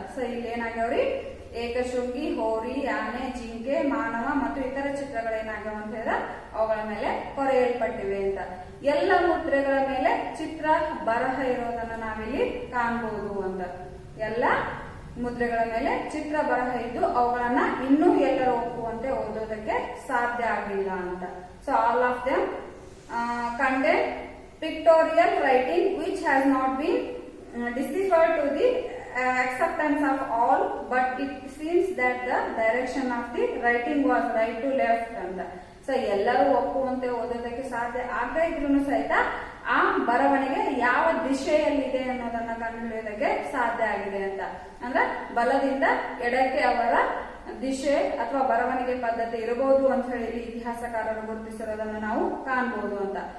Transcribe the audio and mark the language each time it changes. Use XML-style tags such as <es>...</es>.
<kn>So ಇಲ್ಲಿ ಏನಾಗ್ಯಾವ್ರಿ ಏಕಶೃಂಗಿ, ಹೋರಿ, ಆನೆ, ಜಿಂಕೆ, ಮಾನವ ಮತ್ತು ಇತರ ಚಿತ್ರಗಳೇನಾಗ್ಯಾವ ಅಂತ ಹೇಳಿದ್ರೆ ಅವುಗಳ ಮೇಲೆ ಕೊರೆಯಲ್ಪಟ್ಟಿವೆ ಅಂತ. ಎಲ್ಲ ಮುದ್ರೆಗಳ ಮೇಲೆ ಚಿತ್ರ ಬರಹ ಇರೋದನ್ನ ನಾವಿಲ್ಲಿ ಕಾಣಬಹುದು ಅಂತ. ಎಲ್ಲ ಮುದ್ರೆಗಳ ಮೇಲೆ ಚಿತ್ರ ಬರಹ ಇದ್ದು ಅವುಗಳನ್ನ ಇನ್ನೂ ಎಲ್ಲರೂ ಒಪ್ಪುವಂತೆ ಓದೋದಕ್ಕೆ ಸಾಧ್ಯ ಆಗಿಲ್ಲ ಅಂತ.</kn> <en>so all of them contain pictorial writing which has not been deciphered to the acceptance of all, but it seems that the direction of the writing was right to left</en> <kn>ಅಂತ. ಸೊ ಎಲ್ಲರೂ ಒಪ್ಪುವಂತೆ ಓದೋದಕ್ಕೆ ಸಾಧ್ಯ ಆಗದೇ ಇದ್ರೂ ಸಹಿತ ಆ ಬರವಣಿಗೆ ಯಾವ ದಿಶೆಯಲ್ಲಿದೆ ಅನ್ನೋದನ್ನ ಕಂಡುಹಿಡಿಯೋದಕ್ಕೆ ಸಾಧ್ಯ ಆಗಿದೆ ಅಂತ. ಅಂದ್ರೆ ಬಲದಿಂದ ಎಡಕ್ಕೆ ಅವರ ದಿಶೆ ಅಥವಾ ಬರವಣಿಗೆ ಪದ್ಧತಿ ಇರಬಹುದು ಅಂತ ಹೇಳಿ ಇತಿಹಾಸಕಾರರು ಗುರುತಿಸಿರೋದನ್ನ ನಾವು ಕಾಣಬಹುದು ಅಂತ.</kn>